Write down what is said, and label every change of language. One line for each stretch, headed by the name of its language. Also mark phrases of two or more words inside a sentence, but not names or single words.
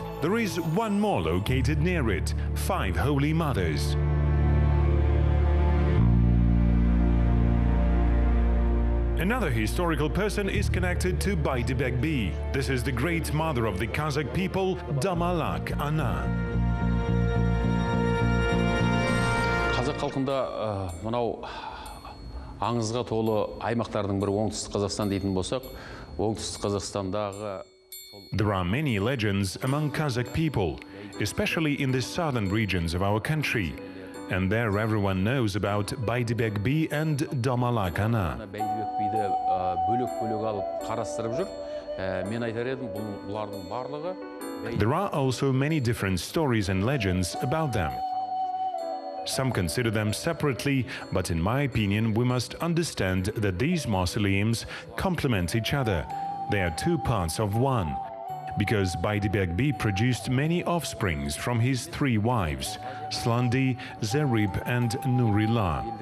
English: There is one more located near it, 5 Holy Mothers. Another historical person is connected to Baydibek B. This is the great mother of the Kazakh people, Damalak Ana.
Kazakh: Қазақ халқында мынау аңызға толы аймақтардың бірі оңтүстік Қазақстан дейтін болсақ, оңтүстік Қазақстандағы
English: There are many legends among Kazakh people, especially in the southern regions of our country. And there everyone knows about Baydibek B and Damalak Ana.
Kazakh: Бәйдібек биді бөлек-бөлек алып қарастырып жүр. Мен айтар едім, бұлардың барлығы
English: There are also many different stories and legends about them. Some consider them separately, but in my opinion, we must understand that these mausoleums complement each other. They are two parts of one, because Baydibek B produced many offsprings from his 3 wives, Slandi, Zerib and Nurillah.